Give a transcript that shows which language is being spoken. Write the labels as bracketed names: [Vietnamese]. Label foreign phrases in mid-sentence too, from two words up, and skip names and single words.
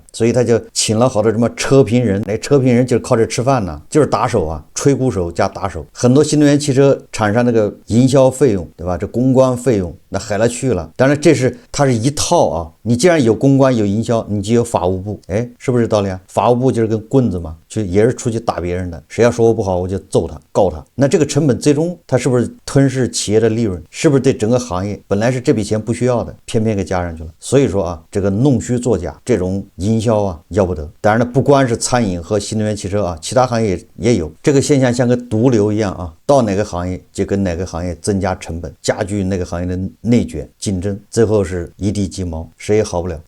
[Chinese] 所以他就請了好多什麼車評人，車評人就是靠這吃飯呢，就是打手啊，吹鼓手加打手。很多新能源汽車厂商那個營銷費用，對吧？這公關費用那海了去了。當然它是一套啊，你既然有公關有營銷，你就有法務部，哎，是不是道理啊？法務部就是根棍子嘛，就也是出去打別人的，誰要说我不好，我就揍他告他。那這個成本最終他是不是吞噬企業的利潤？是不是對整個行業本來是這筆錢不需要的，偏偏給加上去了？所以說啊，這個弄虛作假這種營銷啊，要不得。當然了，不光是餐飲和新能源汽車啊，其他行業也有這個現象，像個毒瘤一樣啊，到哪個行業就跟哪個行業增加成本，加劇那個行業的內卷競爭，最後是一地雞毛，誰也好不了。